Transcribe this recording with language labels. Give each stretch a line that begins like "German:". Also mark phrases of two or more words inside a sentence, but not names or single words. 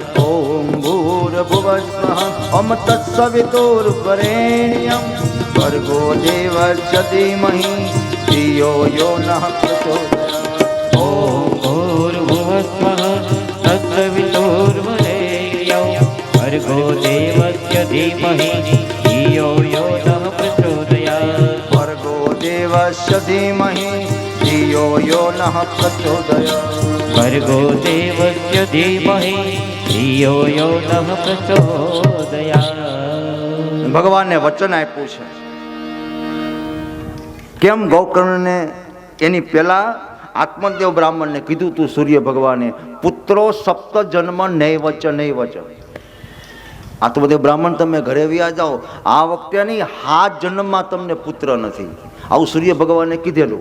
Sanskrit: ઓમ ભૂર્ભુવસ્વઃ ઓમ તત્સવિતુર્વરેણ્યં ભર્ગો દેવસ્ય ધીમહિ ધિયો યો નઃ પ્રચોદયાત. ઓમ ભૂર્ભુવસ્વઃ તત્સવિતુર્વરેણ્યં ભર્ગો દેવસ્ય ધીમહિ ધિયો યો નઃ પ્રચોદયાત. ભર્ગો દેવસ્ય ધીમહિ ધિયો યો નઃ પ્રચોદયાત. ભર્ગો દેવસ્ય ધીમહિ ધિયો યો નઃ પ્રચોદયાત.
Gujarati: ભગવાનને વચન આપ્યું છે. કેમ ગોકર્ણને એની પહેલા આત્મદેવ બ્રાહ્મણને કીધું તું સૂર્ય ભગવાને
Sanskrit: પુત્રો સપ્ત જન્મ નૈવચ નૈવચ.
Gujarati: આત્મદેવ બ્રાહ્મણ તમે ઘરે વ્યા જાઓ, આ વખતે નહીં 7 જન્મમાં તમને પુત્ર નથી, આવું સૂર્ય ભગવાને કીધેલું.